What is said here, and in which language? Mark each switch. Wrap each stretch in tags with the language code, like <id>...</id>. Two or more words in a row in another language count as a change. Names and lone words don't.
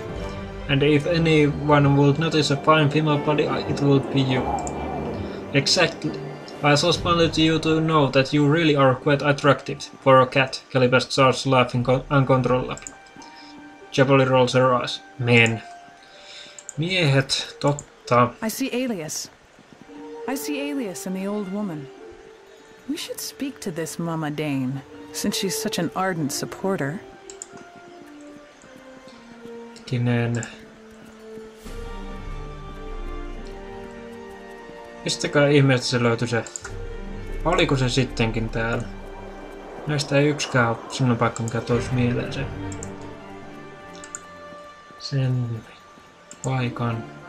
<en>And if anyone would notice a fine female body, it would be you. Exactly. I just wanted you to know that you really are quite attractive for a cat. Calibast starts laughing uncontrollably. Jaboli rolls her eyes. Men.</en> <fi>Miehet, totta.</fi> <en>I see Alias. I see Alias in the old woman. We should speak to this Mama Dane, since she's such an ardent supporter. Kinen.</en> <fi>Mistäkään ihmeestä se löytyi se? Oliko se sittenkin täällä? Näistä ei yksikään ole sellainen paikka, mikä toisi mieleen sen paikan.</fi>